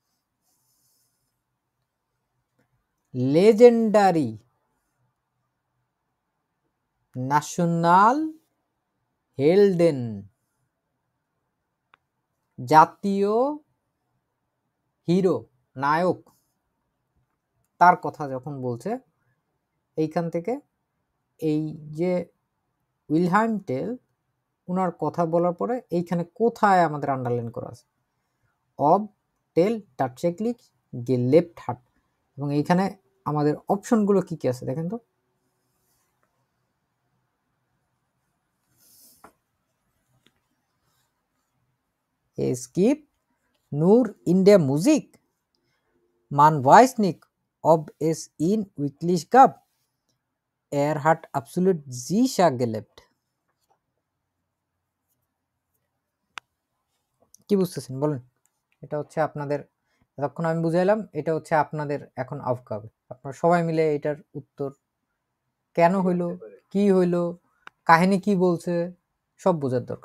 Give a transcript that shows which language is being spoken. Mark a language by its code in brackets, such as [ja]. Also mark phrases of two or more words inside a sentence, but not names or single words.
[bn] লেজেন্ডারি [de] Nationalhelden, [bn] জাতীয় হিরো, নায়ক, তার কথা যখন বলছে এইখান থেকে এই যে উইলহাইম টেল ওনার কথা বলার পরে এইখানে কোথায় আমাদের আন্ডারলাইন করা আছে? [de] Ob Tell tatsächlich gelebt hat, [bn] এবং এইখানে আমাদের অপশনগুলো কি কি আছে দেখেন তো। [de] Es gibt nur in der Musik. Man weiß nicht, ob es ihn wirklich gab. Er hat absolut sicher gelebt. [bn] কি বুঝতেছেন বলেন? এটা হচ্ছে আপনাদের, এতক্ষণ আমি বুঝাইলাম, এটা হচ্ছে আপনাদের এখন আউটকাম। আপনারা সবাই মিলে এটার উত্তর কেন হইলো, কি হইলো, কাহিনী কি বলছে, সব বোঝার দরকার।